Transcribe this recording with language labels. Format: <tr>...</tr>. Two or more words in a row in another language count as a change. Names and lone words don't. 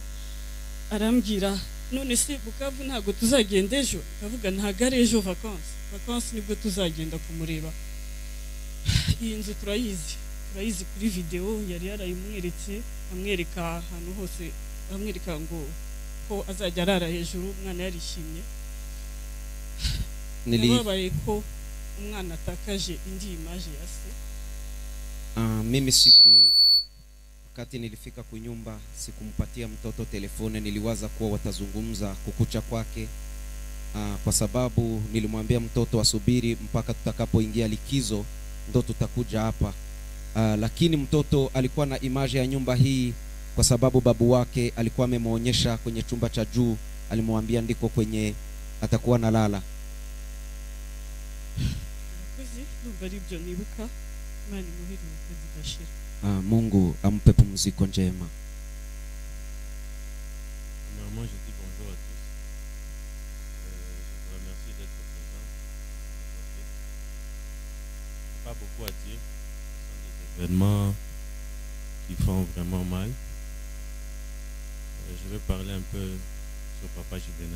<rw>Arambwira none se Bukavu ntago tuzagenda ejo? Ndavuga ntago ari ejo vacances nibwo tuzagenda kumureba. Iyi nzu turayizi kuri video, yari yarayimweretse, amwereka ahantu hose, amwereka ngo ko azajya arara hejuru. Umwana yarishimye, nababaye ko umwana atakaje indi image ya se.</rw> <sw>Mimi wakati nilifika kunyumba sikumpatia mtoto telefone, niliwaza kuwa watazungumza kukucha kwake, kwa sababu nilimwambia mtoto asubiri mpaka tutakapoingia likizo ndo tutakuja hapa. Lakini mtoto alikuwa na image ya nyumba hii, kwa sababu babu wake alikuwa amemuonyesha kwenye chumba cha juu, alimwambia ndiko kwenye atakuwa nalala. Mungu ampe pumziko njema.</sw> <fr>Premièrement, je dis bonjour à tous. Je vous remercie d'être présents. événements qui font vraiment mal. Je vais parler un peu sur Papa Juvenal.</fr>